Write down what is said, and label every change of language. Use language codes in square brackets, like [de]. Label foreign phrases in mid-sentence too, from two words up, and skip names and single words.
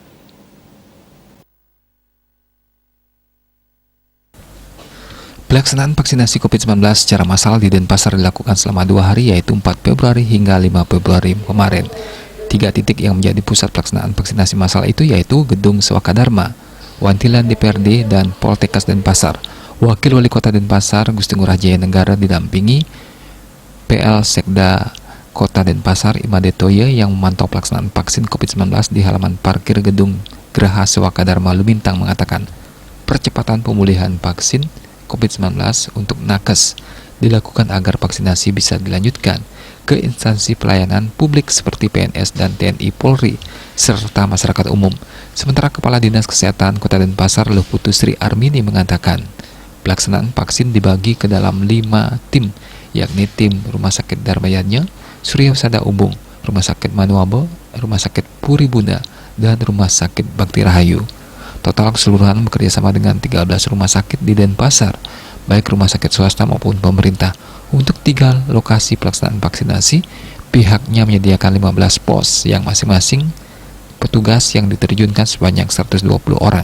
[id] Pelaksanaan vaksinasi COVID-19 secara massal di Denpasar dilakukan selama 2 hari, yaitu 4 Februari hingga 5 Februari kemarin. 3 titik yang menjadi pusat pelaksanaan vaksinasi massal itu yaitu Gedung Sewakadharma, Wantilan DPRD, dan Poltekkes Denpasar. Wakil Wali Kota Denpasar, Gusti Ngurah Jaya Nenggara, didampingi PL Sekda Kota Denpasar, Imade Toye, yang memantau pelaksanaan vaksin COVID-19 di halaman parkir Gedung Geraha Sewakadharma Lumintang, mengatakan percepatan pemulihan vaksin COVID-19 untuk nakes dilakukan agar vaksinasi bisa dilanjutkan ke instansi pelayanan publik seperti PNS dan TNI Polri, serta masyarakat umum. Sementara Kepala Dinas Kesehatan Kota Denpasar, Luhputu Sri Armini, mengatakan pelaksanaan vaksin dibagi ke dalam 5 tim, yakni tim Rumah Sakit Dharmayatnya, Surya Husada Ubung, Rumah Sakit Manuabo, Rumah Sakit Puri Bunda, dan Rumah Sakit Bakti Rahayu. Total keseluruhan bekerjasama dengan 13 rumah sakit di Denpasar, baik rumah sakit swasta maupun pemerintah. Untuk 3 lokasi pelaksanaan vaksinasi, pihaknya menyediakan 15 pos yang masing-masing petugas yang diterjunkan sebanyak 120 orang.